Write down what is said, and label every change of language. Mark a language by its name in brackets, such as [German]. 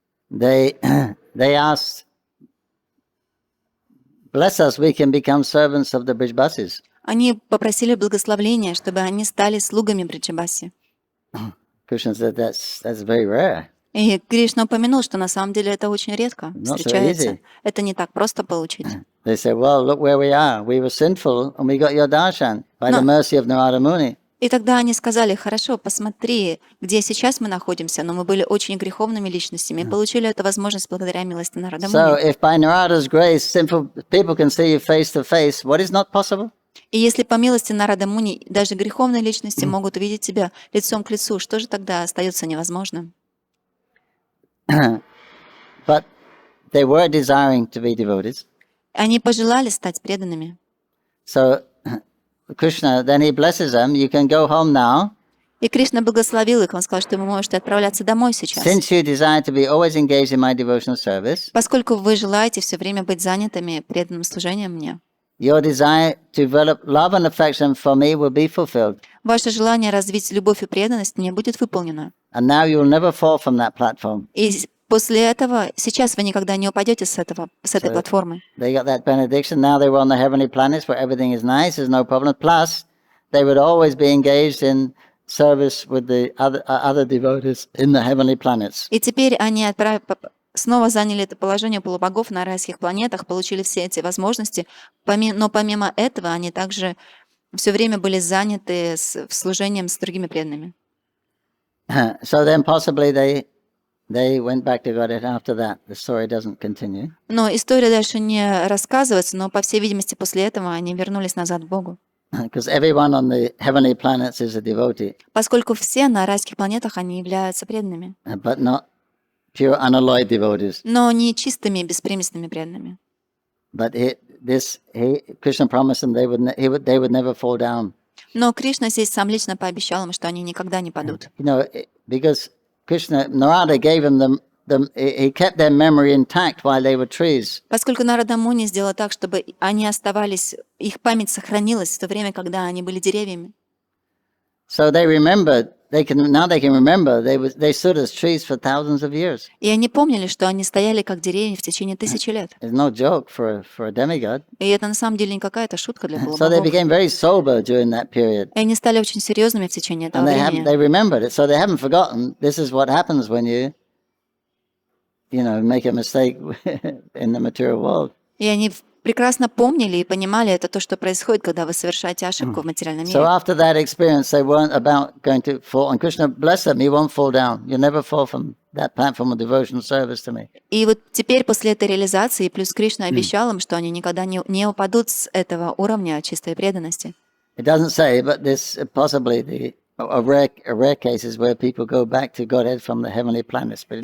[English] they asked, bless us, we can become servants of the Brijbasis. [Russian] они попросили благословения, чтобы они стали слугами Бриджабаси. [English] Krishna said that's very rare. [Russian] И Кришна упомянул, что на самом деле это очень редко [English] Not so [Russian] встречается. [English] easy. [Russian] Это не так просто получить. [English] They said, well, look where we are. We were sinful and we got your darshan by the mercy of Narada Muni. [Russian] И тогда они сказали: хорошо, посмотри, где сейчас мы находимся, но мы были очень греховными личностями и получили эту возможность благодаря милости Нарада [English] So [Russian] Муни. [English] if by Narada's grace sinful people can see you face to face, what is not possible? [Russian] И если по милости Нарада Муни даже греховные личности могут увидеть тебя лицом к лицу, что же тогда остается невозможным? [English] But they were desiring to be devotees. [Russian] Они пожелали стать преданными. [English] So Krishna, then he blesses them. You can go home now. [Russian] И Кришна благословил их, он сказал, что вы можете отправляться домой сейчас. [English] Since you desire to be always engaged in my devotional service, [Russian] Поскольку вы желаете все время быть занятыми преданным служением мне, [English] your desire to develop love and affection for me will be fulfilled. [Russian] ваше желание развить любовь и преданность мне будет выполнено. [English] And now you'll never fall from that platform. [Russian] И после этого, сейчас вы никогда не упадете с этой платформы. [English] They got that benediction. Now they were on the heavenly planets where everything is nice, there's no problem. Plus, they would always be engaged in service with the other devotees in the heavenly planets. [Russian] И теперь они снова заняли это положение полубогов на райских планетах, получили все эти возможности, но помимо этого они также все время были заняты служением с другими преданными. [English] So then possibly they went back to Godhead after that. The story doesn't continue. [Russian] Но история дальше не рассказывается, но, по всей видимости, после этого они вернулись назад к Богу. [English] Because everyone on the heavenly planets is a devotee, [Russian] Поскольку все на райских планетах, они являются преданными, [English] but not pure unalloyed devotees. [Russian] но не чистыми, беспримесными преданными. [English] But Krishna promised them they would never fall down. [Russian] Но Кришна здесь сам лично пообещал им, что они никогда не падут. [English] Because Narada gave them he kept their memory intact while they were trees. [Russian] Поскольку Нарада Муни сделал так, чтобы они оставались, их память сохранилась в то время, когда они были деревьями. [English] So they remembered. They can remember they stood as trees for thousands of years. [Russian] И они помнили, что они стояли как деревья в течение тысячи лет. [English] It's no joke for a demigod. [Russian] И это на самом деле не какая-то шутка для [English] So they [Russian] полубогов. [English] became very sober during that period. [Russian] И они стали очень серьезными в течение этого [English] And [Russian] времени. [English] they remembered it, so they haven't forgotten. This is what happens when you make a mistake in the material world. [Russian] И они прекрасно помнили и понимали, это то, что происходит, когда вы совершаете ошибку в материальном [English] So [Russian] мире. [English] after that experience, they weren't about going to fall. And Krishna bless them, he won't fall down. You never fall from that platform of devotional service to me. [Russian] И вот теперь после этой реализации, плюс Кришна обещал им, что они никогда не упадут с этого уровня чистой преданности. [English] It doesn't say, but this possibly a rare cases where people go back to Godhead from the heavenly planets, but it